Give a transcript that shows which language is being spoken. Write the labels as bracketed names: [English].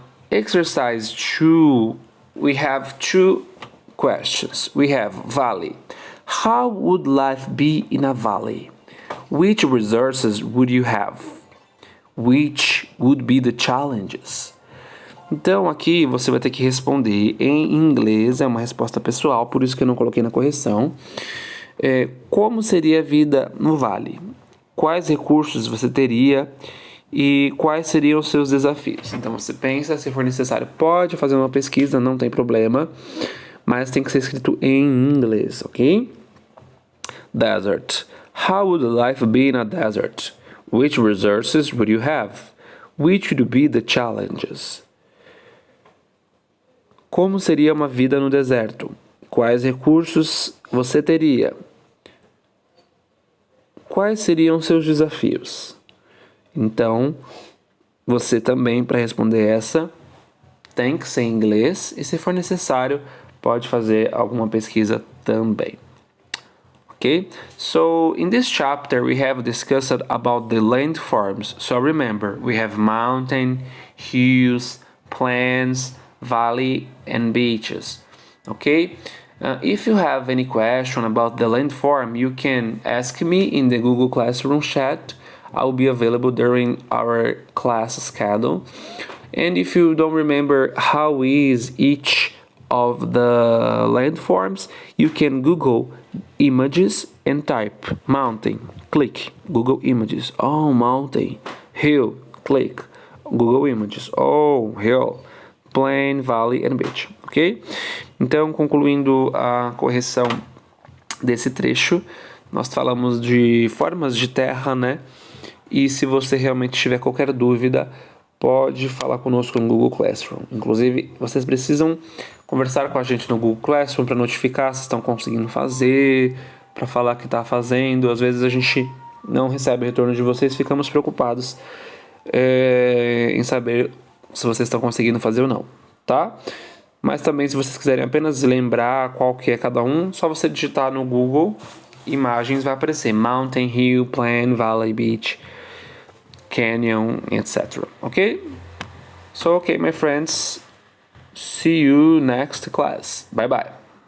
[English] Exercise 2, we have 2 questions. We have valley. How would life be in a valley? Which resources would you have? Which would be the challenges? [Portuguese] Então aqui você vai ter que responder em inglês, é uma resposta pessoal, por isso que eu não coloquei na correção. Como seria a vida no vale? Quais recursos você teria e quais seriam os seus desafios? Então você pensa, se for necessário, pode fazer uma pesquisa, não tem problema, mas tem que ser escrito em inglês, ok? [English] Desert. How would life be in a desert? Which resources would you have? Which would be the challenges? [Portuguese] Como seria uma vida no deserto? Quais recursos você teria? Quais seriam seus desafios? Então, você também, para responder essa, tem que ser em inglês e, se for necessário, pode fazer alguma pesquisa também. [English] Okay? So, in this chapter, we have discussed about the landforms. So, remember, we have mountain, hills, plains, valley and beaches. Okay? If you have any question about the landform, you can ask me in the Google Classroom chat. I will be available during our class schedule. And if you don't remember how is each of the landforms, you can Google images and type mountain. Click Google Images. Oh, mountain. Hill. Click Google Images. Oh, hill. Plain, valley and beach, ok? [Portuguese] Então, concluindo a correção desse trecho, nós falamos de formas de terra, né? E se você realmente tiver qualquer dúvida, pode falar conosco no Google Classroom. Inclusive, vocês precisam conversar com a gente no Google Classroom para notificar se estão conseguindo fazer, para falar que está fazendo. Às vezes a gente não recebe o retorno de vocês, ficamos preocupados em saber se vocês estão conseguindo fazer ou não, tá? Mas também, se vocês quiserem apenas lembrar qual que é cada um, só você digitar no Google, imagens vai aparecer: mountain, hill, plain, valley, beach, canyon, etc. [English] Okay? So, okay, my friends, see you next class. Bye bye.